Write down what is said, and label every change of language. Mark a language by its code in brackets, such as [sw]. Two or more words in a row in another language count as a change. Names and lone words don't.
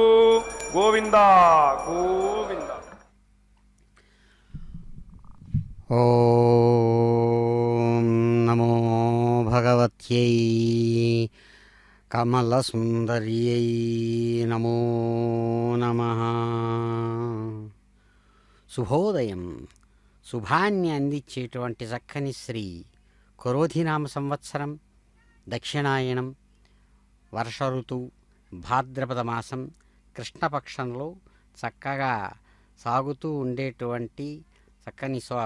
[sa] गोविंदा गोविंदा। ओम नमो भगवत्यै कमलसुंदर्यै नमो नमः। [te] శుభోదయం. శుభాన్ని అందించేటువంటి చక్కని శ్రీ క్రోధినామ సంవత్సరం దక్షిణాయనం వర్ష ఋతువు భాద్రపద మాసం కృష్ణపక్షంలో చక్కగా సాగుతూ ఉండేటువంటి చక్కని